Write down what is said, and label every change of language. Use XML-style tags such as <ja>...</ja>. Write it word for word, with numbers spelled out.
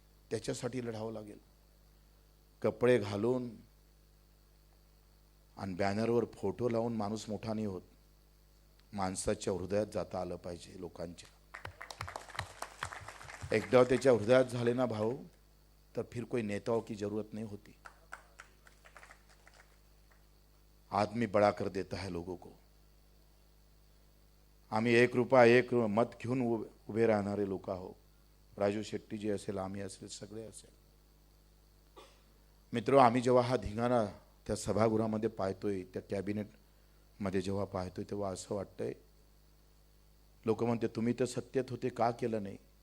<mr>त्याच्यासाठी लढावं लागेल. कपडे घालून आणि बॅनरवर फोटो लावून माणूस मोठा नाही होत. माणसाच्या हृदयात जाता आलं पाहिजे लोकांच्या. एकदा त्याच्या हृदयात झाले ना भाऊ, तर</mr> <hi>फिर कोई नेताओं की जरूरत नहीं होती. आदमी बड़ा कर देता है लोगों को.</hi> <mr>आम्ही एक रुपया एक मत घेऊन उभे राहणारे लोक आहो. राजू शेट्टीजी असेल, आम्ही असेल, सगळे असेल. मित्र, आम्ही जेव्हा हा धिंगाणा त्या सभागृहामध्ये पाहतोय, त्या कॅबिनेटमध्ये जेव्हा पाहतोय, तेव्हा असं वाटतंय लोक म्हणते तुम्ही तर सत्तेत होते का केलं नाही.</mr>